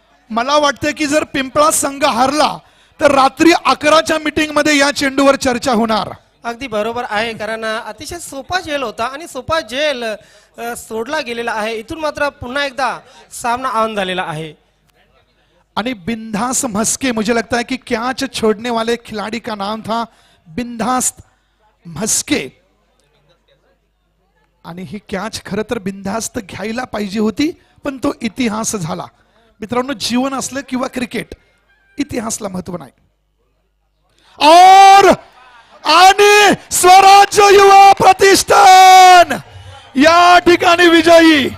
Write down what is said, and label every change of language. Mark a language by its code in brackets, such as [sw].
[mr] मला वाटते की जर पिंपळा संघ हारला तर रात्री 11च्या मीटिंग मध्ये या चेंडूवर चर्चा होणार. अगदी बरोबर आहे, कारण अतिशय सोपा झेल होता आणि सोपा झेल सोडला गेलेला आहे. इथून मात्र पुन्हा एकदा सामना ऑन झालेला आहे. आणि [hi] बिंदास म्हस्के, मुझे लगता है कि कैच छोड़ने वाले खिलाड़ी का नाम था बिंदास म्हस्के. [mr] आणि ही कॅच खरं तर बिनधास्त घ्यायला पाहिजे होती, पण तो इतिहास झाला. मित्रांनो, जीवन असलं किंवा क्रिकेट, इतिहासला महत्व नाही. [hi] और [mr] आणि स्वराज्य युवा प्रतिष्ठान या ठिकाणी विजयी.